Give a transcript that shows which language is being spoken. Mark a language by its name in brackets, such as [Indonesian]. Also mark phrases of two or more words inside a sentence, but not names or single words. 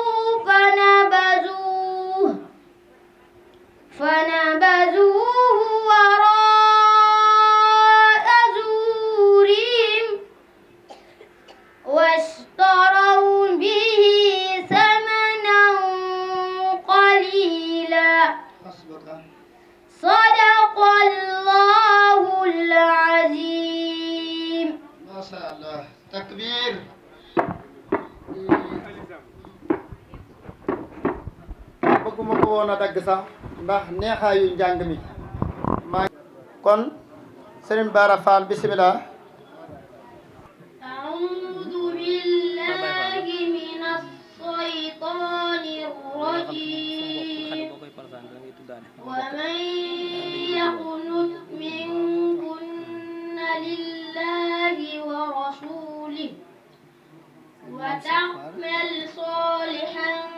[Arabic] فنبذوه وراء ظهورهم واشتروا به ثمنا قليلا صدق الله العظيم. ما شاء الله takbir. [Wolof] bëgguma ko woon a dagg sax ndax neexaayu njàng mi kon Serigne Bara Fall bismillah. [Arabic] أعوذ بالله من الشيطان الرجيم ومن يقنت منكن لله ورسوله وتعمل صالحا